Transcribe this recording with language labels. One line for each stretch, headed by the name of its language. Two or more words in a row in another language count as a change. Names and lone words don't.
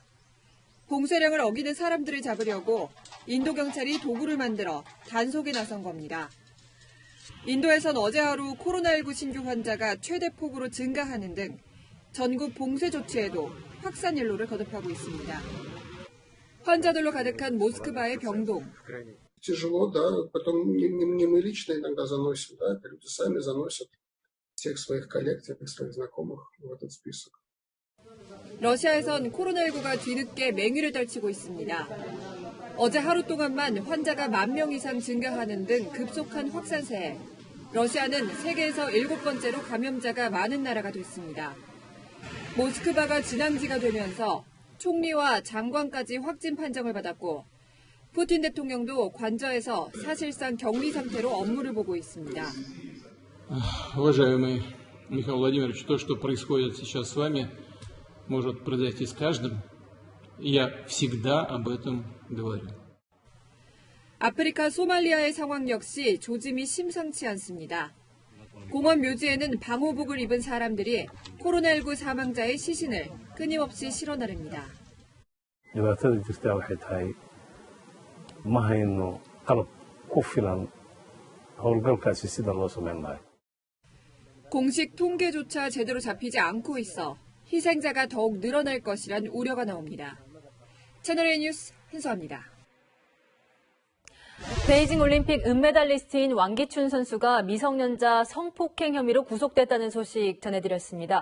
Korean: 봉쇄령을 어기는 사람들을 잡으려고 인도 경찰이 도구를 만들어 단속에 나선 겁니다. 인도에선 어제 하루 코로나19 신규 환자가 최대폭으로 증가하는 등 전국 봉쇄 조치에도 확산 일로를 거듭하고 있습니다. 환자들로 가득한 모스크바의 병동.
Russian: Тяжело, да. Потом не мы лично иногда заносим, да, это люди сами заносят всех своих коллег, всех своих знакомых в этот список.
Korean: 러시아에선 코로나19가 뒤늦게 맹위를 떨치고 있습니다. 어제 하루 동안만 환자가 10,000명 이상 증가하는 등 급속한 확산세에 러시아는 세계에서 7번째로 감염자가 많은 나라가 됐습니다. 모스크바가 진앙지가 되면서 총리와 장관까지 확진 판정을 받았고 푸틴 대통령도 관저에서 사실상 격리 상태로 업무를 보고 있습니다.
Russian: Уважаемый Михаил Владимирович, то, что происходит сейчас с вами, может произойти с каждым. Я всегда об этом говорю.
Korean: 아프리카 소말리아의 상황 역시 조짐이 심상치 않습니다. 공원 묘지에는 방호복을 입은 사람들이 코로나19 사망자의 시신을 끊임없이 실어 나릅니다.
Somali: dhibaatada jirtaa waxay tahay ma hayno qalab ku filan howlgalkaasi sida loo samayn lahay.
Korean: 공식 통계조차 제대로 잡히지 않고 있어 희생자가 더욱 늘어날 것이란 우려가 나옵니다. 채널A 뉴스 한수아입니다. 베이징 올림픽 은메달리스트인 왕기춘 선수가 미성년자 성폭행 혐의로 구속됐다는 소식 전해드렸습니다.